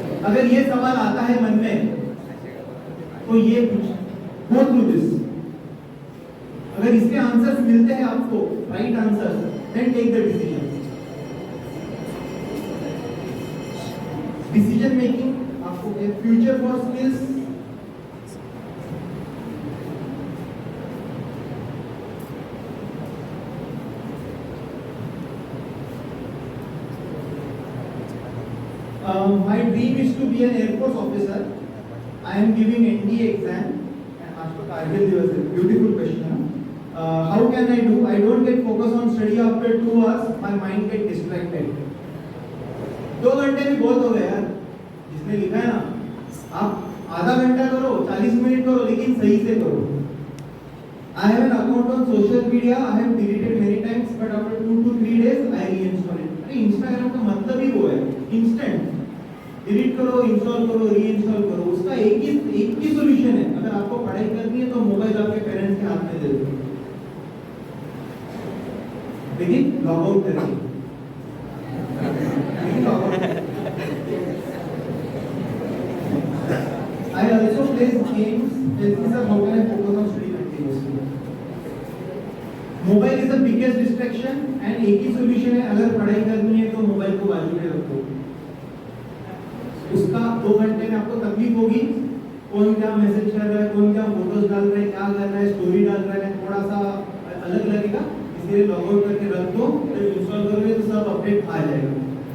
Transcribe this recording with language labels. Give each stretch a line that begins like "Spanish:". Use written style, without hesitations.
Hindi: अगर ये सवाल आता है मन में तो ये
English: Go through this.
Hindi: अगर इसके आंसर्स मिलते हैं आपको, right answers,
English: Then take the decision. Decision making आपको future for skills, my dream is to be an Air Force officer. I am giving NDA exam.
Hindi: आज तो कारगिल दिवस है,
English: beautiful question
Hindi: है।
English: How can I do? I don't get focus on study after 2 hours. My mind get distracted.
Hindi: 2 घंटे भी बहुत हो गए यार। जिसने लिखा है ना, आप आधा घंटा करो, 40 मिनट करो, लेकिन सही से करो।
English: I have an account on social media. I have deleted many times, but after 2 to 3 days, I reinstall it.
Hindi: अरे इंस्टाग्राम का मतलब ही वो है, इंस्टेंट डिलीट करो, इंस्टॉल करो, रीइंस्टॉल करो, उसका एक ही सॉल्यूशन है। अगर आपको पढ़ाई करनी है तो मोबाइल आपके पेरेंट्स के हाथ में दे दो, लेकिन लॉग आउट करके,
English: I also play games. Tell me sir, how can I focus on study continuously? Mobile is the biggest distraction and
Hindi: एक ही सॉल्यूशन है, अगर पढ़ाई करनी है तो मोबाइल को बाजू में रखो। उसका 2 घंटे में आपको तकलीफ होगी, कौन क्या मैसेज कर रहा है, कौन क्या फोटोज डाल रहा है, क्या कर रहा है, स्टोरी डाल रहा है, थोड़ा सा अलग लगेगा, इसलिए लॉग आउट करके रख दो, जब इंस्टॉल करोगे तो सब अपडेट आ जाएगा।